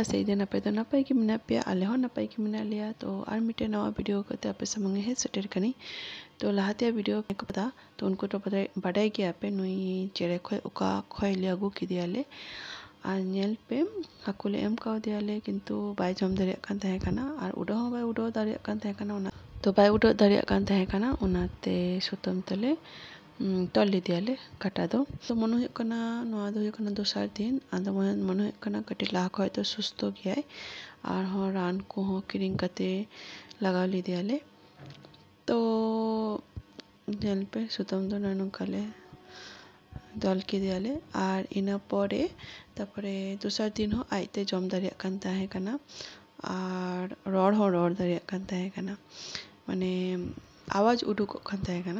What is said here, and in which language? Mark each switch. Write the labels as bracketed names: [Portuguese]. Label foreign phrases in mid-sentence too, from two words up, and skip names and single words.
[Santali] आसा इदिन आपे दो नापाय गे मेनाग पेया, आले हो नापाय गे मेनाग लेया। तो आर मिटे नवा वीडियो कते आपे सामंगे हेज सेटेर कनी। तो लहाते वीडियो को पता तो उनको तो बाडाय गे आपे नुई चेड़े खय उका खय ले आगु किदियाले आर नेल पे हाकुले एम कावदियाले किन्तु बाय जम दाड़ेयाग कान ताहे काना आर उडाव हो बाय उडाव दाड़ेयाग कान ताहे काना ओना तो बाय उडाव दाड़ेयाग कान ताहे काना ओनाते सुतम तेले तल लिदियाले काटा दो। तो मन हुयुग काना नोआ दो हुयुग काना दोसार दिन आदो मन हुयुग काना कटी लाहा खय तो सुस्तो गियाय आर हो रान को हो किरिंग कते लगाव लिदियाले। तो नेल पे सुतम दो नंकाले दल किदियाले आर इना परे तारपरे दोसार दिन हो आयते जम दाड़ेयाग कान ताहे काना आर रड़ हो रड़ दाड़ेयाग कान ताहे काना माने आवाज उडुकोग कान ताहे काना।